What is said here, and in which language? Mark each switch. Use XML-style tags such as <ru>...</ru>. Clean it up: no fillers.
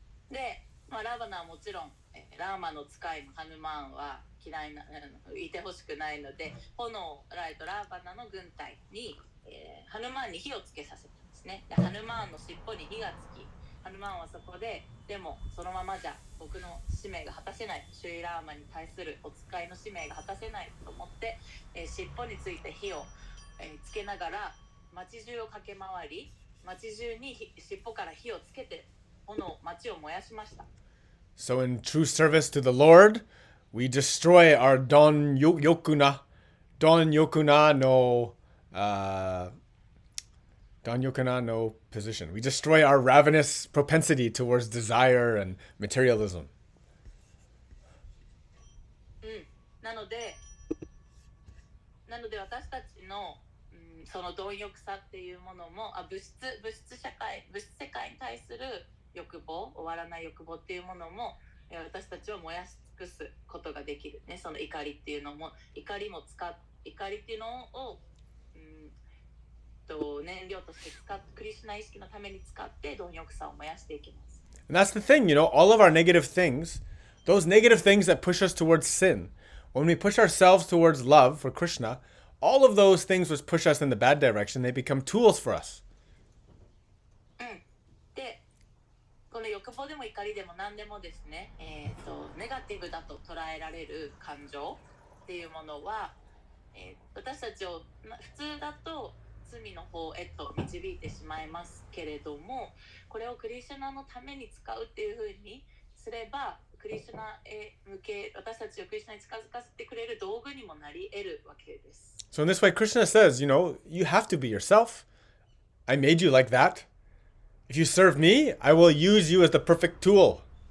<ja>で、ラーバナはもちろんラーマの使いのハヌマンは嫌いいてほしくないので、炎をラーバナの軍隊に、ハヌマンに火をつけさせたんですね。で、ハヌマンの尻尾に火がつき、ハヌマンはそこで、でもそのままじゃ僕の使命が果たせない、シュリラーマに対するお使いの使命が果たせないと思って、尻尾について火を、つけながら町中を駆け回り、町中に尻尾から火をつけて町を燃やしました。</ja> <en>So in true service to the Lord, we destroy our</en> <ja>Don Yokuna no</ja> <en>position. We destroy our ravenous propensity towards desire and materialism.</en> <ja>なので私たちの、その貪欲さっていうものも物質世界に対する欲望、終わらない欲望っていうものも私たちを燃やし尽くすことができるね。その怒りっていうのも怒りっていうのを、燃料としてクリシュナ意識のために使って貪欲さを燃やしていきます。</ja> <en>And that's the thing, all of our negative things, those negative things that push us towards sin, when we push ourselves towards love for Krishna, all of those things which push us in the bad direction, they become tools for us.</en> <ja>で、この欲望でも怒りでも何でもですね、ネガティブだと捉えられる感情っていうものは、私たちを普通だと罪の方へと導いてしまいますけれども、これをクリシュナのために使うっていうふうにすれば、クリシュナへ向け、私たちをクリシュナに近づかせてくれる道具にもなり得るわけです。</ja> <en>So in this way, Krishna says, you have to be yourself. I made you like that. If you serve me, I will use you as the perfect tool.</en>